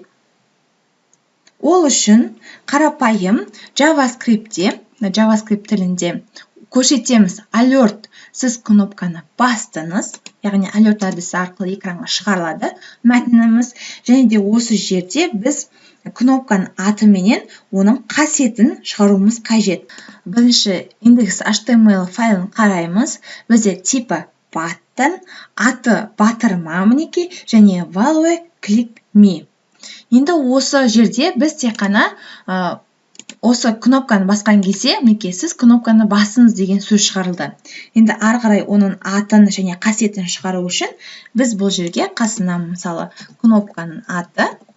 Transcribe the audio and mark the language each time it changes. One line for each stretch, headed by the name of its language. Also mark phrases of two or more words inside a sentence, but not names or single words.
Kazakh: Ол үшін қарапайым JavaScript тілінде көрсетеміз alert, сіз кнопканы бастыңыз, яғни alert әдісі арқылы экранға шығарылады мәтініміз, және де осы жерде біз кнопканың аты менен оның қасиетін шығаруымыз қажет. Бірінші индекс HTML файлын қараймыз. Бізде типі button, аты батырма мінекей, және value
English: click me.
Kazakh: Енді осы жерде біз тек қана осы кнопканы басқан кезде, мінекей сіз кнопканы басыңыз деген сөз шығарылды. Енді ары қарай оның атын және қасиетін шығару үшін біз бұл жерге қасына мысалы кнопканың аты,